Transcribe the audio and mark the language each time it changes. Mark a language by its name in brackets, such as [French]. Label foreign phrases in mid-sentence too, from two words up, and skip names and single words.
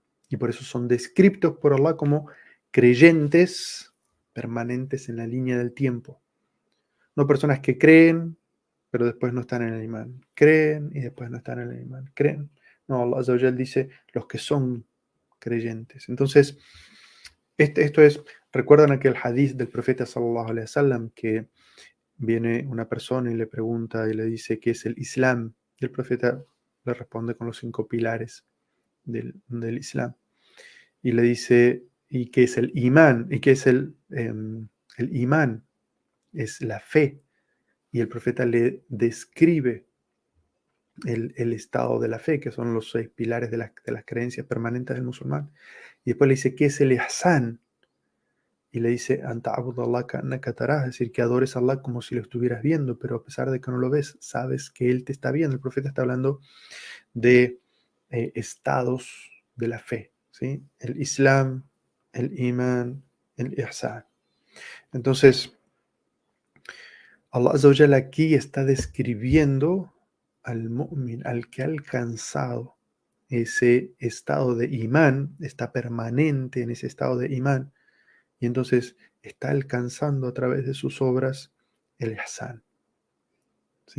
[Spanish] Y por eso son descritos por Allah como creyentes permanentes en la línea del tiempo. No personas que creen, pero después no están en el imán. Creen y después no están en el imán. Creen. No, [Arabic] الله عز وجل [Spanish] dice los que son creyentes. Entonces, esto es, recuerdan aquel hadith del profeta [Arabic] صلى الله عليه وسلم [Spanish] que viene una persona y le pregunta y le dice qué es el Islam. Y el profeta le responde con los 5 pilares del Islam. Y le dice, ¿y qué es el imán? ¿Y qué es el imán? Es la fe. Y el profeta le describe el estado de la fe, que son los 6 pilares de las creencias permanentes del musulmán. Y después le dice, ¿qué es el ihsan? Y le dice, [Arabic] أن تعبد الله كأنك تراه, [Spanish] es decir, que adores a Allah como si lo estuvieras viendo, pero a pesar de que no lo ves, sabes que Él te está viendo. El profeta está hablando de estados de la fe, ¿sí? El Islam, el Iman, el Ihsan. Entonces, [Arabic] الله عز وجل [Spanish] aquí está describiendo al mu'min, al que ha alcanzado ese estado de imán, está permanente en ese estado de imán, y entonces está alcanzando a través de sus obras el ihsan, ¿sí?